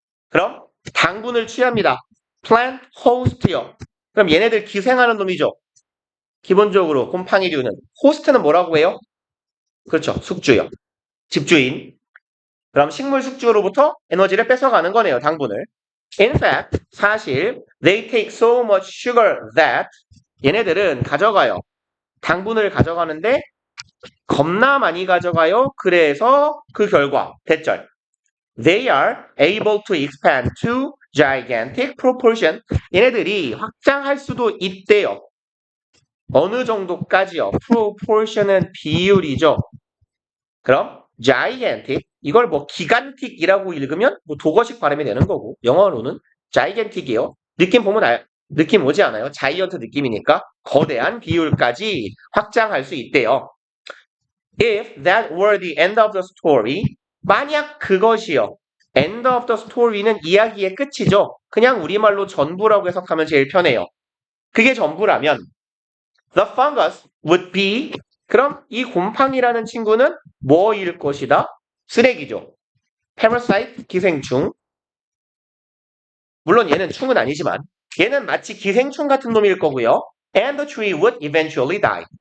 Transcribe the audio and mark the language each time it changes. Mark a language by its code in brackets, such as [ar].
[ko] 그럼 당분을 취합니다. plant host요. 그럼 얘네들 기생하는 놈이죠. 기본적으로 곰팡이류는 호스트는 뭐라고 해요? 그렇죠. 숙주요. 집주인. 그럼 식물 숙주로부터 에너지를 뺏어가는 거네요. 당분을. [en] In fact, [ko] 사실 [en] they take so much sugar that [ko] 얘네들은 가져가요. 당분을 가져가는데 겁나 많이 가져가요. 그래서 그 결과 대절. [en] They are able to expand to gigantic proportion. [ko] 얘네들이 확장할 수도 있대요. 어느 정도까지요? proportion은 비율이죠. 그럼 gigantic 이걸 뭐 기간틱이라고 읽으면 뭐 독어식 발음이 되는 거고 영어로는 gigantic이에요. 느낌 보면 느낌 오지 않아요? 자이언트 느낌이니까 거대한 비율까지 확장할 수 있대요. [en] If that were the end of the story, [ko] 만약 그것이요. [en] end of the story는 [ko] 이야기의 끝이죠. 그냥 우리말로 전부라고 해석하면 제일 편해요. 그게 전부라면 [en] the fungus would be [ko] 그럼 이 곰팡이라는 친구는 뭐일 것이다? 쓰레기죠. parasite, 기생충. 물론 얘는 충은 아니지만 얘는 마치 기생충 같은 놈일 거고요. [en] And the tree would eventually die.